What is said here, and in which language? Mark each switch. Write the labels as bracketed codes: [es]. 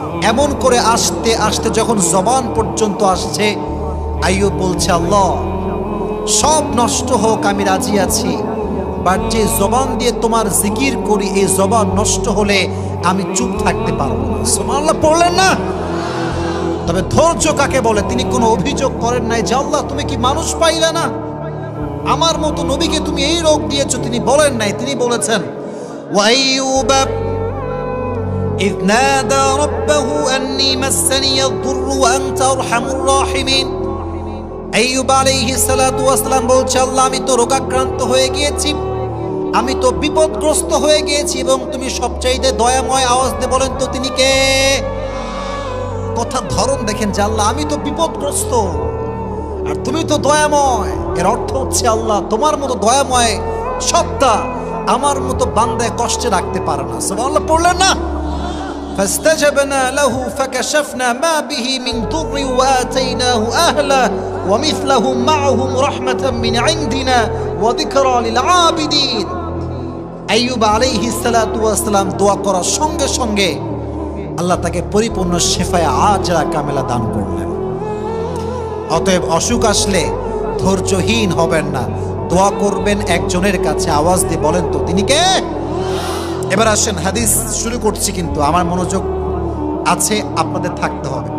[bn] এমন করে আসতে আসতে যখন জবান পর্যন্ত আসছে, আইয়ুব বলছে আল্লাহ সব নষ্ট হোক আমি রাজি আছি, বাট যে জবান দিয়ে তোমার জিকির করি এই জবান নষ্ট হলে আমি চুপ থাকতে পারবো না। সুবহানাল্লাহ পড়লেন না? তবে ধৈর্য কাকে বলে তিনি কোনো অভিযোগ করেন নাই যে আল্লাহ তুমি কি মানুষ পাইলে না, আমার মতো নবীকে তুমি এই রোগ দিয়েছো, তিনি বলেন নাই। তিনি বলেছেন [ar] ওয়া আইয়ুব إذ نادى ربه أني مسني الضر وأنت أرحم الراحمين। [bn] আইয়ুব আলাইহিস সালাতু ওয়াস সালাম বলছে আল্লাহ আমি তো রোগাক্রান্ত হয়ে গিয়েছি, আমি তো বিপদগ্রস্ত হয়ে গিয়েছি, এবং তুমি সবচাইতে দয়াময়। আওয়াজ দিয়ে বলেন তো তিনি কে? কথার ধরন দেখেন যে আল্লাহ আমি তো বিপদগ্রস্ত আর তুমি তো দয়াময়। এর অর্থ হচ্ছে আল্লাহ তোমার মতো দয়াময় সত্তা আমার মতো বান্দায় কষ্টে রাখতে পারে না। সুবহানাল্লাহ পড়লেন না? [ar] فاستجبنا له فكشفنا ما به من ضر وآتيناه أهله ومثلهم معهم رحمة من عندنا وذكرى للعابدين। [bn] আইয়ুব আলাইহিস সালাতু ওয়াস সালাম দোয়া করার সঙ্গে সঙ্গে আল্লাহ তাকে পরিপূর্ণ শেফায়ে আজরা কামেলা দান করলেন। অতএব অসুখ আসলে ধৈর্যহীন হবেন না, দোয়া করবেন একজনের কাছে। আওয়াজ দিয়ে বলেন তো তিনি কে? এবার আসেন, হাদিস শুরু করছি, কিন্তু আমার মনোযোগ আছে, আপনাদের থাকতে হবে।